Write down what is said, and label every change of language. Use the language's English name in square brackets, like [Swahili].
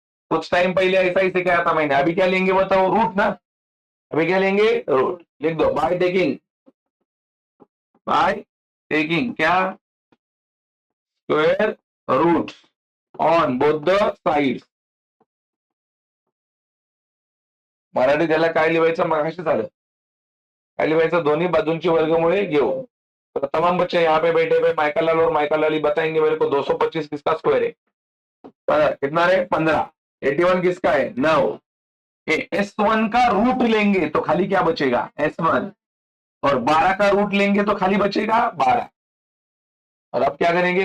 [Hindi] कुछ टाइम पहले ऐसा ही सिखाया था मैंने। अभी क्या लेंगे बताओ? रूट ना। अभी क्या लेंगे? रूट। लिख दो बाय टेकिंग क्या? [English] Square root on both the side. [Marathi] Marathi त्याला काय लिहायचं? मगाशी झालं काय लिहायचं? दोन्ही बाजूंची वर्गमुळे घेऊ। [Hindi] तो तमाम बच्चे यहाँ पे बैठे हुए माइकल लाल और माइकल लाली बताएंगे मेरे को 225 किसका स्क्वायर है? कितना रे? 15। 81 किसका है? 9। S1 का रूट लेंगे तो खाली क्या बचेगा? S1। और 12 का रूट लेंगे तो खाली बचेगा 12। और अब क्या करेंगे?